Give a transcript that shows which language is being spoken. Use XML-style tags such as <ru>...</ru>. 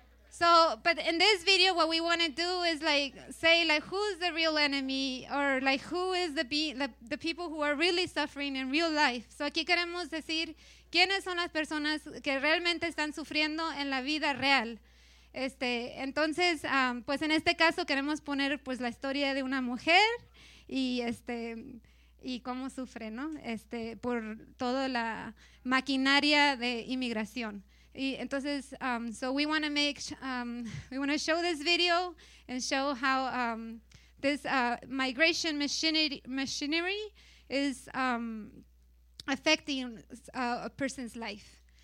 <en>So, but in this video, what we want to do is say who's the real enemy or who is the people who are really suffering in real life.</en> <es>So aquí queremos decir quiénes son las personas que realmente están sufriendo en la vida real. Entonces, pues en este caso queremos poner pues la historia de una mujer y cómo sufre, ¿no? Por toda la maquinaria de inmigración. Y entonces,</es> <en>so we want to make, we want to show this video and show how this migration machinery is affecting a person's life.</en>